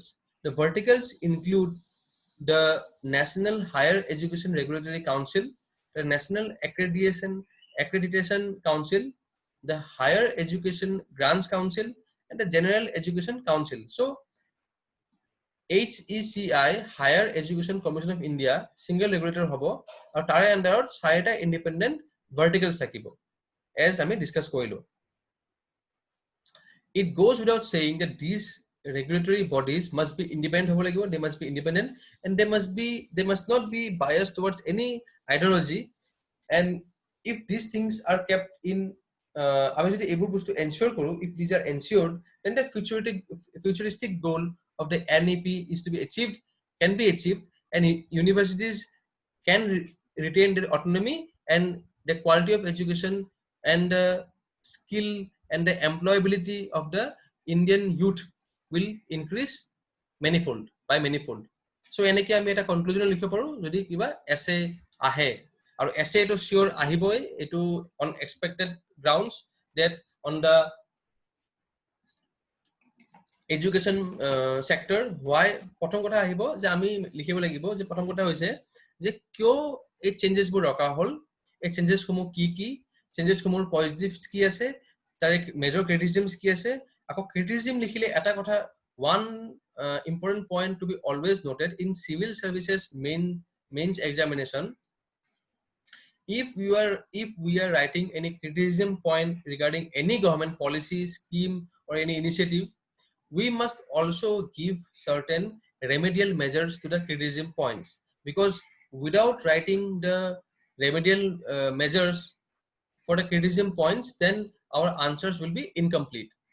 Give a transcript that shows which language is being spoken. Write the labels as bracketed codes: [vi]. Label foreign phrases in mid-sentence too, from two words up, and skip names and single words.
[en] The verticals include the National Higher Education Regulatory Council, the National Accreditation Council, the Higher Education Grants Council, and the General Education Council. So HECI, Higher Education Commission of India, single regulator [as] হ'ব আৰু তাৰ [en] under saita independent verticals থাকিব, as [as] আমি ডিসকাস কৰিলো। [en] It goes without saying that these regulatory bodies must be independent [as] হ'ব লাগিব, [en] they must be independent, and they must not be biased towards any ideology, and if these things are kept in [as] আমি যদি এইবোৰ বস্তু [en] ensure কৰো, if these are ensured, then the futuristic goal of the NEP is to be achieved, can be achieved, and universities can retain their autonomy, and the quality of education and the skill and the employability of the Indian youth will increase by manifold. [as] So এনেকে আমি এটা কনক্লুজন লিখিব পাৰো যদি কিবা এসে আহে, আৰু এসে এটো শিওর আহিবই, এটো [en] on expected grounds that on the education sector why [as] প্ৰথম কথা আহিব যে আমি লিখিব লাগিব যে প্ৰথম কথা হৈছে যে কিয় এই চেঞ্জেস বোৰ ৰখা হল, এই চেঞ্জেস সমূহ কি চেঞ্জেস সমূহৰ পজিটিভস কি আছে, তাৰ [en] major criticisms [as] কি আছে। আকৌ ক্ৰিটিসিজম লিখিলে এটা কথা, [en] one important point to be always noted in civil services mains examination, if we are writing any criticism point regarding any government policy scheme or any initiative, we must also give certain remedial measures to the criticism points, because without writing the remedial measures for the criticism points, then our answers will be incomplete.